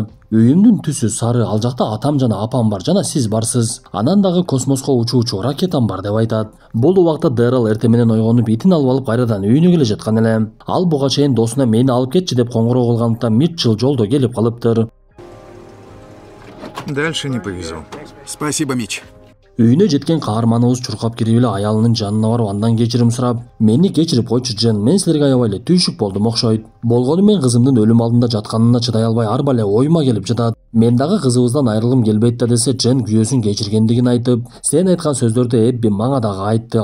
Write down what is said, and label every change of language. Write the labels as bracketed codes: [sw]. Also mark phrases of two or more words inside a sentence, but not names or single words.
[ky] Үйүмдүн түсү сары, ал жакта атам жана апам бар, жана сиз барсыз. Анан дагы космоско учуучу ракетам бар деп айтат. Бул убакта Дэрил эртең менен ойгонуп, итин алып алып кайрадан үйүнө келе жаткан эле. Ал буга чейин досуна мени алып кетчи деп коңгуроо кылгандыктан Митчелл жолдо келип калыптыр. [ru] Дальше не повезу. Спасибо, Мич. [ky] Үйүнө жеткен каарманыбыз чуркап кирип эле аялынын жанына барып, андан кечирим сурап, мени кечирип койчу Джен, мен силерге аябай эле түйшүк болдум окшойт. Болгону мен кызымдын өлүм алдында жатканына чыдай албай арба эле оюма келип жатат. Мен дагы кызыбыздан айрылгым келбейт да десе, Джен күйөөсүн кечиргендигин айтып, сен айткан сөздөрдү Эбби мага дагы айтты.